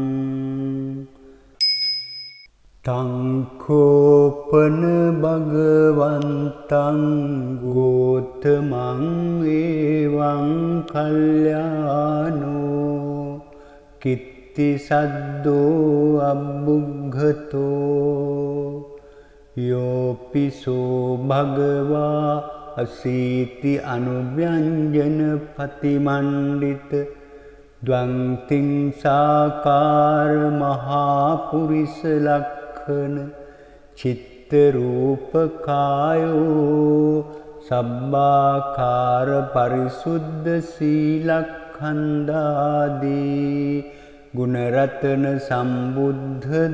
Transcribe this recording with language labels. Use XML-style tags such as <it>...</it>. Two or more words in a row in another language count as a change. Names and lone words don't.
<pi>තං කෝපන භගවන්තං ගෝතමං එවං කල්යාණෝ කිත්ති සද්දෝ අබ්බුග්ගතෝ යෝපිසෝ භගවා අසීති අනුව්‍යංජන පතිමණ්ඩිත ද්වංතිං සාකාර මහා පුරිස ලක්ඛන චිත්ත රූප කායෝ සබ්බාකාර පරිසුද්ධ සීලඛණ්ඩාදී ගුණරතන සම්බුද්ධ</pi>